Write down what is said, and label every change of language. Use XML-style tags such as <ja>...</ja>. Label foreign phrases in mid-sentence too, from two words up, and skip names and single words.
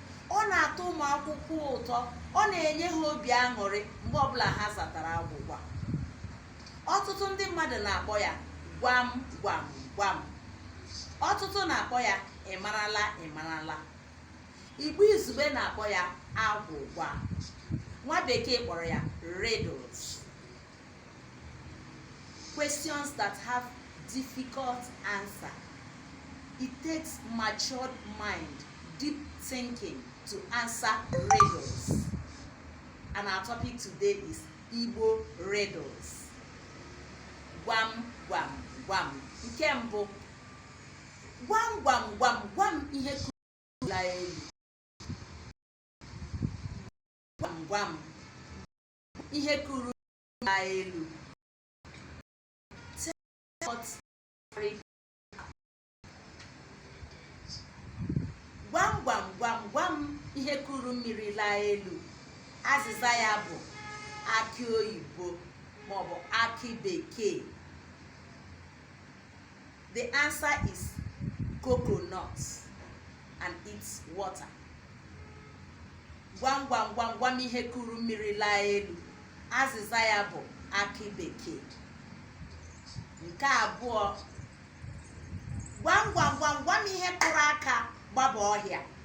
<ig>Ọ na-atọ ụmụ akwụkwọ ụtọ, ọ na-enye ha obi aṅụrị mgbe ọbụla ha zatara agwụgwa. Ọtụtụ ndị mmadụ na-akpọ ya gwam, gwam, gwam. Ọtụtụ na-akpọ ya ị marala, ị marala. Igbo izugbe na-akpọ ya agwụgwa. Nwa bekee kpọrọ ya riddles.</ig> <en>Questions that have difficult answer. It takes matured mind, deep thinking to answer riddles. And our topic today is Igbo riddles.</en> <ig>Gwam, gwam, gwam. Nke mbụ, gwam, gwam, gwam, gwam ihe kuru la elu. Gwam, gwam, ihe kuru la elu.</ig> <en>Tell what</en> <ig>gwam, gwam, gwam, gwam ihe kuru mmiri laa elu. Azịza ya bụ akị oyibo maọbụ akị bekee.</ig> <en>The answer is coconut and its water.</en> <ig>Gwam, gwam, gwam, gwam ihe kuru mmiri laa elu. Azịza ya bụ akị bekee. Nke abụọ, gwam, gwam, gwam, gwam ihe kụrụ aka gbaba ọhịa.</ig>